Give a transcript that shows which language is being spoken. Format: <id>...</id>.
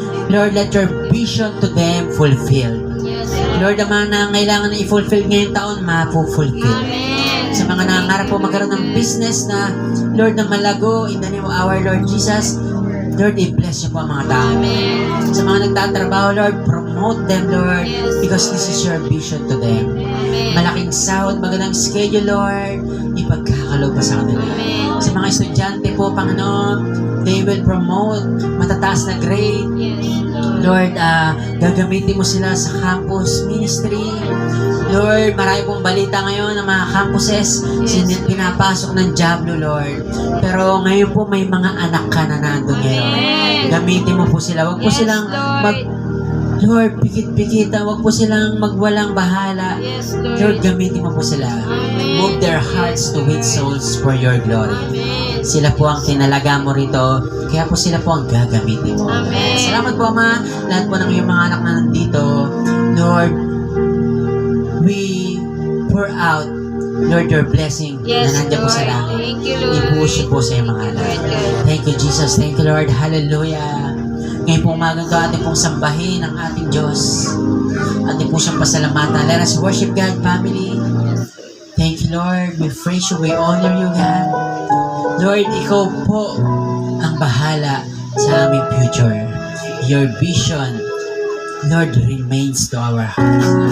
<en>Lord, let your vision to them fulfill. Yes.</en> <tl>Lord, naman na kailangan na i-fulfill ngayong taon, mapufulfill.</tl> <en>Amen.</en> <tl>Sa mga nangangarap po magkaroon ng business na, Lord, na malago,</tl> <en>in the name of our Lord Jesus,</en> <tl>Lord, i-bless niyo po ang mga tao.</tl> <en>Amen.</en> <tl>Sa mga nagtatrabaho, Lord,</tl> <en>promote them,</en> <tl>Lord,</tl> <en>Yes, because this is your vision to them. Amen.</en> <tl>Malaking sahod, magandang schedule, Lord, ipagkakaloob pa sa kanila.</tl> <en>Amen.</en> <tl>Sa mga estudyante po, Panginoon,</tl> <en>they will promote</en> <tl>matataas na grade.</tl> <en>Yes,</en> <tl>Lord, gagamitin mo sila sa campus ministry. Lord, marami pong balita ngayon ng mga campuses, pinapasok ng Diablo, Lord. Pero ngayon po may mga anak ka na nandun ngayon.</tl> <en>Amen.</en> <tl>Gamitin mo po sila. Huwag po</tl> <en>Yes,</en> <tl>silang</tl> <en>Lord.</en> <tl>Lord, pikit-pikitan. Huwag po silang magwalang bahala.</tl> <en>Yes, Lord, Lord.</en> <tl>gamitin mo po sila.</tl> <en>Amen. Move their hearts to win souls for your glory. Amen.</en> <tl>Sila po ang tinalaga mo rito, kaya po sila po ang gagamitin mo. Amen. Salamat po, Ama. Lahat po ng iyong mga anak na nandito.</tl> <en>Lord, we pour out, Lord, your blessing Yes,</en> <tl>na nandiyan po sa</tl> <en>Lord.</en> <tl>langit.</tl> <en>Thank you, Lord.</en> <tl>I-push po sa iyong mga anak.</tl> <en>Lord God. Thank you, Jesus. Thank you, Lord.</en> <tl>Hallelujah. Ngayon po umagang to, ating pong sambahin ang ating Diyos. Ating po siyang pasalamatan.</tl> <en>Let us worship God, family. Thank you, Lord. We praise you. We honor you, God.</en> <tl>Lord, ikaw po ang bahala sa aming future.</tl> <en>Your vision, Lord, remains to our hearts.</en>